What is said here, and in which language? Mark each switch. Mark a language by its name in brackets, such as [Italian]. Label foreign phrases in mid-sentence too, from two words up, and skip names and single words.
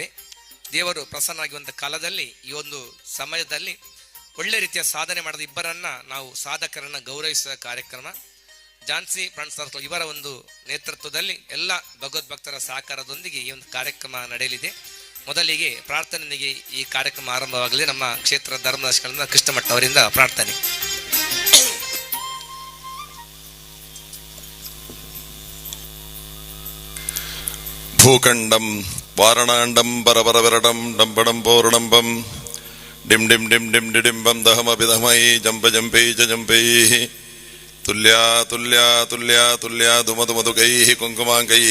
[Kannada] ದೇವರು ಪ್ರಸನ್ನವಾಗಿರುವಂಥ ಕಾಲದಲ್ಲಿ ಈ ಒಂದು ಸಮಯದಲ್ಲಿ ಒಳ್ಳೆ ರೀತಿಯ ಸಾಧನೆ ಮಾಡಿದ ಇಬ್ಬರನ್ನ ನಾವು ಸಾಧಕರನ್ನ ಗೌರವಿಸುವ ಕಾರ್ಯಕ್ರಮ ಝಾನ್ಸಿ ಫ್ರೆಂಡ್ಸ್ ಸರ್ಕಲ್ ಇವರ ಒಂದು ನೇತೃತ್ವದಲ್ಲಿ ಎಲ್ಲ ಭಗವದ್ಭಕ್ತರ ಸಹಕಾರದೊಂದಿಗೆ ಈ ಒಂದು ಕಾರ್ಯಕ್ರಮ ನಡೆಯಲಿದೆ. ಮೊದಲಿಗೆ ಪ್ರಾರ್ಥನೆಗೆ ಈ ಕಾರ್ಯಕ್ರಮ ಆರಂಭವಾಗಲಿ. ನಮ್ಮ ಕ್ಷೇತ್ರ ಧರ್ಮದರ್ಶಿಗಳಿಂದ ಕೃಷ್ಣ ಭಟ್ ಅವರಿಂದ ಪ್ರಾರ್ಥನೆ. [Sanskrit] ಭೂಖಂಡಂ ವಾರಣಾಂಡಂ ಪರಪರವಿರಟಂ ಡಂಬಡಂ ಪೌರ್ಣಂಬಂ ಡಿಂ ಡಿಂ ಡಿಂ ಡಿಂ ಡಿಡಿಂಬಂ ದಹಮಪಿದಮೈ ಜಂಪ ಜಂಪೈ ಚ ಜಂಪೈ ತುಲ್ಯಾ ತುಲ್ಯಾ ತುಲ್ಯಾ ತುಲ್ಯಾ ಧುಮಧುಮಧುಕೈಃ ಕುಂಕುಮಾಂಕೈಃ